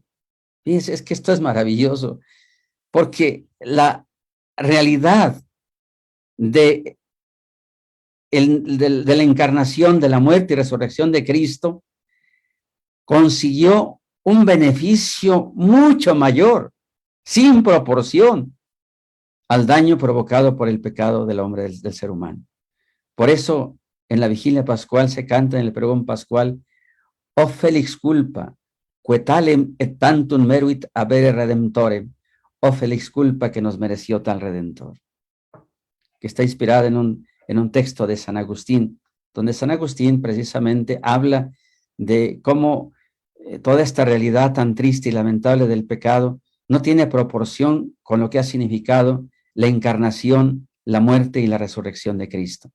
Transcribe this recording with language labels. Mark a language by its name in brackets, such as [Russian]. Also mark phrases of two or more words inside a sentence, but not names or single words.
[Spanish] Fíjense, es que esto es maravilloso, porque la realidad de la encarnación, de la muerte y resurrección de Cristo, consiguió un beneficio mucho mayor, sin proporción al daño provocado por el pecado del hombre, del ser humano. Por eso, en la vigilia pascual se canta en el pregón pascual, [Latin] o felix culpa, quetalem et tantum meruit habere redemptorem, o felix culpa [Spanish] que nos mereció tal redentor, que está inspirada en un texto de San Agustín, donde San Agustín precisamente habla de cómo toda esta realidad tan triste y lamentable del pecado no tiene proporción con lo que ha significado la encarnación, la muerte y la resurrección de Cristo.